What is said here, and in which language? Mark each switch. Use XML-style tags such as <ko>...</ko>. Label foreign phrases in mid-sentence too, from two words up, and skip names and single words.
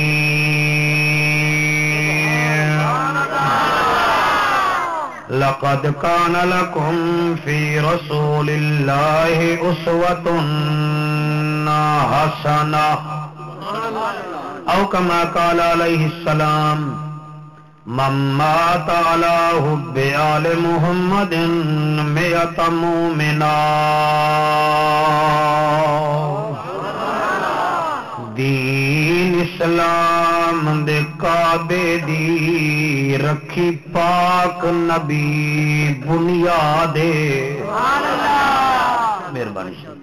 <ar>لقد كان لكم في رسول الله أسوة حسنا او کما قال علیہ السلام من مات علی حب آل محمد مئۃ مومنا</ar> <pa>دین اسلام دے کعبے دی رکھی پاک نبی بنیاد مہربانی</pa>